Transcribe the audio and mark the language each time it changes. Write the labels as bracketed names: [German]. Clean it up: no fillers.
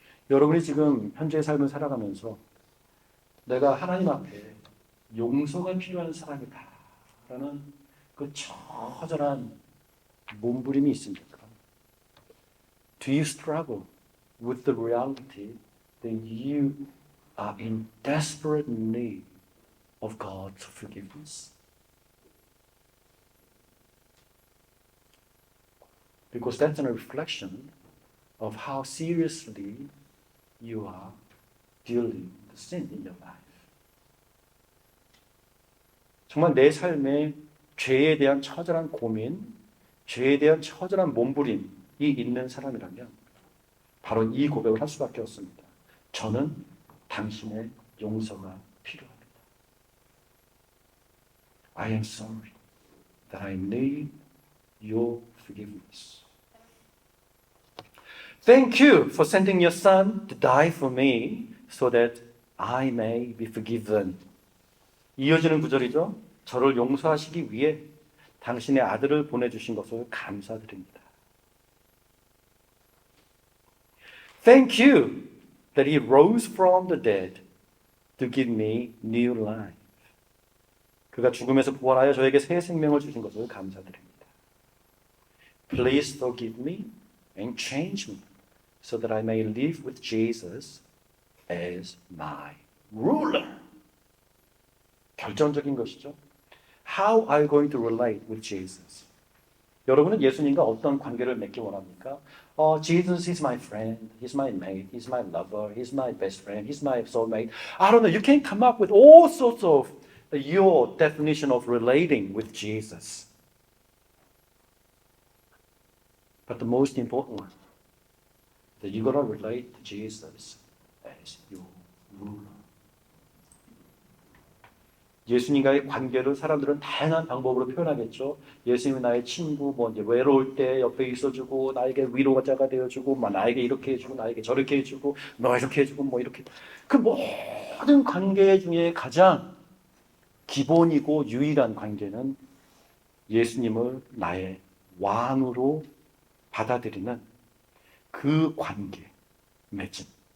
[Korean] 여러분이 지금 현재의 삶을 살아가면서 내가 하나님 앞에 용서가 필요한 사람이다 라는 그 처절한 몸부림이 있습니까? [English] Do you struggle with the reality that you are in desperate need of God's forgiveness? Because that's a reflection of how seriously you are dealing with sin in your life. [Korean] 정말 내 삶에 죄에 대한 처절한 고민, 죄에 대한 처절한 몸부림이 있는 사람이라면 바로 이 고백을 할 수밖에 없습니다. 저는 당신의 용서가 필요합니다. [English] I am sorry that I need your forgiveness. Thank you for sending your son to die for me so that I may be forgiven. [Korean] 이어지는 구절이죠. 저를 용서하시기 위해 당신의 아들을 보내주신 것을 감사드립니다. [English] Thank you that he rose from the dead to give me new life. [Korean] 그가 죽음에서 부활하여 저에게 새 생명을 주신 것을 감사드립니다. [English] Please forgive me and change me so that I may live with Jesus as my ruler. [Korean] 결정적인 것이죠. [English] How are you going to relate with Jesus? [Korean] 여러분은 예수님과 어떤 관계를 맺기 원합니까? [English] Jesus is my friend, he's my mate, he's my lover, he's my best friend, he's my soulmate. I don't know, you can come up with all sorts of your definition of relating with Jesus. But the most important one, that you're going to relate to Jesus as your ruler. [Korean] 예수님과의 관계를 사람들은 다양한 방법으로 표현하겠죠. 예수님이 나의 친구, 뭐 이제 외로울 때 옆에 있어주고, 나에게 위로자가 되어주고, 뭐 나에게 이렇게 해주고, 나에게 저렇게 해주고, 너 이렇게 해주고, 뭐 이렇게. 그 모든 관계 중에 가장 기본이고 유일한 관계는 예수님을 나의 왕으로 받아들이는 그 관계, 맺음.